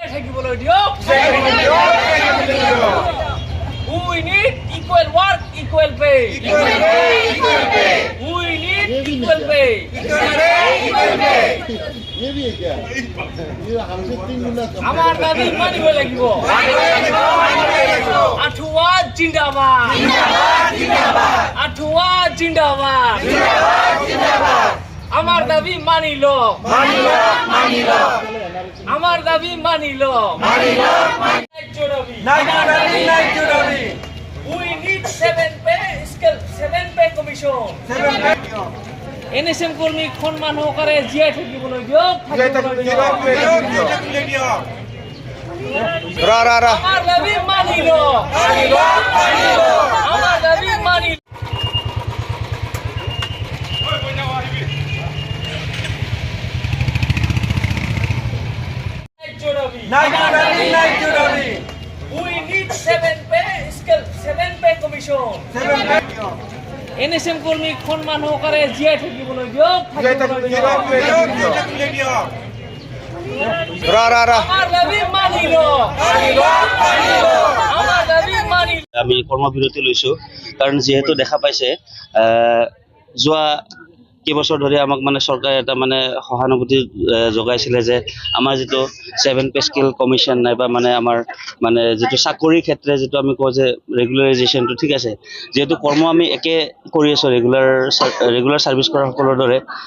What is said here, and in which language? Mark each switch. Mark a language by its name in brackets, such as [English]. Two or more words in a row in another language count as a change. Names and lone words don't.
[Assamese] থাকিবলৈ দিয়ক। [English] We need equal work, equal pay. We need equal pay. [Assamese] আমার দাবি মানিব লাগিব। আঠুয়া জিন্দাবাদ, আঠুয়া জিন্দাবাদ। আমার দাবি মানিল, আমার দাবি মানিল। [English] We need 7 pay commission. [Assamese] NSM কর্মী সম্মান সহকাৰে জীয়াই থাকিবলৈ দিয়ক। আমাৰ দাবী মানিল, আমাৰ দাবী মানিল। [English] We need 7 pay commission. [Assamese] NSM কর্মী সম্মান সহকাৰে জীয়াই থাকিবলৈ দিয়ক। আমাৰ দাবী মানিল, আমাৰ দাবী মানিল। আমি কৰ্মবিৰতি লৈছোঁ কাৰণ যিহেতু দেখা পাইছে যোৱা কেইবছৰ ধৰি আমাক মানে চৰকাৰে এটা মানে সহানুভূতি যোগাইছিলে যে আমাৰ যিটো 7 [English] pay scale commission [Assamese] নাইবা মানে আমাৰ মানে যিটো চাকৰিৰ ক্ষেত্ৰে যিটো আমি কওঁ যে ৰেগুলাৰাইজেশ্যনটো ঠিক আছে, যিহেতু কৰ্ম আমি একে কৰি আছোঁ [English] regular service [Assamese] কৰা সকলৰ দৰে